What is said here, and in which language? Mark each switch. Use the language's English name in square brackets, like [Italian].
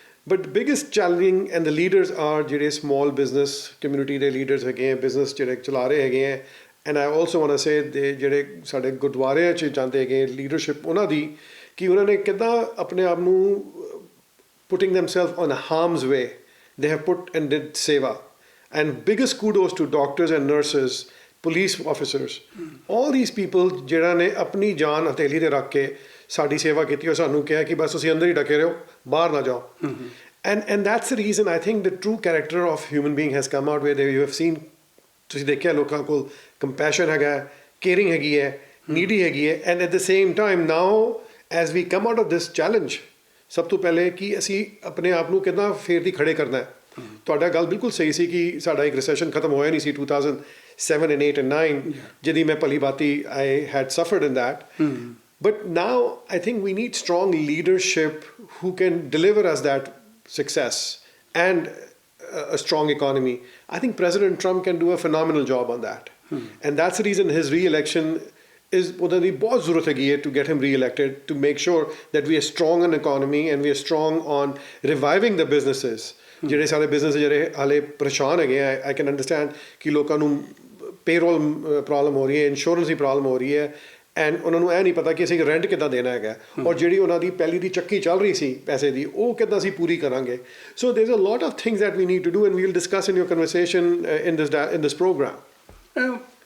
[English] But the biggest challenging and the leaders are ਜਿਹੜੇ small business community ਦੇ leaders ਹੈਗੇ ਹੈ, business [Punjabi] ਜਿਹੜੇ ਚਲਾ ਰਹੇ ਹੈਗੇ ਹੈ। [English] And I also want to say [Punjabi] ਦੇ ਜਿਹੜੇ ਸਾਡੇ ਗੁਰਦੁਆਰਿਆਂ 'ਚ ਜਾਂਦੇ ਹੈਗੇ leadership ਉਹਨਾਂ ਦੀ, ਕਿ ਉਹਨਾਂ ਨੇ ਕਿੱਦਾਂ ਆਪਣੇ ਆਪ ਨੂੰ [English] putting themselves on harm's way, they have put and did seva. And biggest kudos to doctors and nurses, police officers, all these people [Punjabi] ਜਿਹੜਾ ਨੇ ਆਪਣੀ ਜਾਨ ਹਥੇਲੀ 'ਤੇ ਰੱਖ ਕੇ ਸਾਡੀ ਸੇਵਾ ਕੀਤੀ ਔਰ ਸਾਨੂੰ ਕਿਹਾ ਕਿ ਬਸ ਤੁਸੀਂ ਅੰਦਰ ਹੀ ਡਕੇ ਰਹੋ, ਬਾਹਰ ਨਾ ਜਾਓ। [English] And that's the reason I think the true character of human being has come out, where you have seen, [Punjabi] ਤੁਸੀਂ ਦੇਖਿਆ ਲੋਕਾਂ ਕੋਲ [English] compassion ਹੈਗਾ, caring ਹੈਗੀ ਹੈ, needy ਹੈਗੀ ਹੈ। And at the same time now as we come out of this challenge, [Punjabi] ਸਭ ਤੋਂ ਪਹਿਲੇ ਕਿ ਅਸੀਂ ਆਪਣੇ ਆਪ ਨੂੰ ਕਿੱਦਾਂ ਫੇਰ ਦੀ ਖੜੇ ਕਰਨਾ ਹੈ। ਤੁਹਾਡਾ ਗੱਲ ਬਿਲਕੁਲ ਸਹੀ ਸੀ ਕਿ ਸਾਡਾ ਇੱਕ ਰਿਸੈਸ਼ਨ ਖਤਮ ਹੋਇਆ ਨਹੀਂ ਸੀ 2007 and 8 and 9, ਜਿਹਦੀ ਮੈਂ ਭਲੀ ਬਾਤੀ [English] I had suffered in that. But now I think we need strong leadership who can deliver us that success and a strong economy. I think President Trump can do a phenomenal job on that. And that's the reason his re-election is [Punjabi] ਉਹਦਾ ਦੀ ਬਹੁਤ ਜ਼ਰੂਰਤ ਹੈਗੀ ਹੈ [English] to get him re-elected, to make sure that we are strong on economy and we are strong on reviving the businesses. [Punjabi] ਜਿਹੜੇ ਸਾਰੇ business ਜਿਹੜੇ ਹਾਲੇ ਪਰੇਸ਼ਾਨ ਹੈਗੇ ਆ, [English] I can understand [Punjabi] ਕਿ ਲੋਕਾਂ ਨੂੰ payroll ਪ੍ਰੋਬਲਮ ਹੋ ਰਹੀ ਹੈ, ਇੰਸ਼ੋਰੈਂਸ ਦੀ ਪ੍ਰੋਬਲਮ ਹੋ ਰਹੀ ਹੈ, ਐਂਡ ਉਹਨਾਂ ਨੂੰ ਇਹ ਨਹੀਂ ਪਤਾ ਕਿ ਅਸੀਂ ਰੈਂਟ ਕਿੱਦਾਂ ਦੇਣਾ ਹੈਗਾ, ਔਰ ਜਿਹੜੀ ਉਹਨਾਂ ਦੀ ਪਹਿਲੀ ਦੀ ਚੱਕੀ ਚੱਲ ਰਹੀ ਸੀ ਪੈਸੇ ਦੀ, ਉਹ ਕਿੱਦਾਂ ਅਸੀਂ ਪੂਰੀ ਕਰਾਂਗੇ। [English] So there is a lot of things that we need to do and we will discuss in your conversation in this programme.